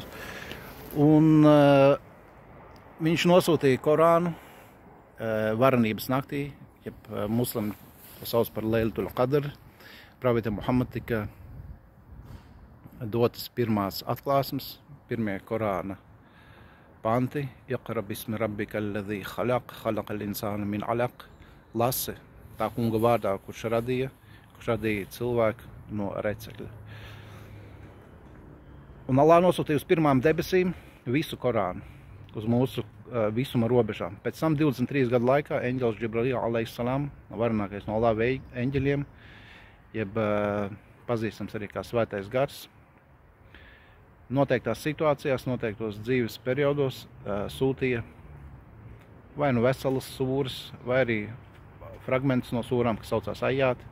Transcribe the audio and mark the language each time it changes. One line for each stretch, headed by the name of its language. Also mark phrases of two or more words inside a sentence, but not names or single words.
Latvian: Un viņš nosūtīja Korānu varenības naktī, jeb muslimi to sauc par Leilatul Qadr. Pravietim Muhammad tika dotas pirmās atklāsmes, pirmie Korāna panti.
Arabic: اقرأ باسم ربك الذي خلق خلق الإنسان من علق.
Latvian: Lasi tā kunga vārdā, kurš radīja cilvēku no recekļa. Un Allah nosūtīja uz pirmām debesīm visu Korānu, uz mūsu visuma robežām. Pēc tam 23 gadu laikā eņģelis Džibrīl alejhissalam, varenākais no Allah eņģeļiem, jeb pazīstams arī kā svētais gars, noteiktās situācijās, noteiktos dzīves periodos sūtīja vai nu veselas sūras, vai arī fragmentus no sūrām, kas saucās ajāti.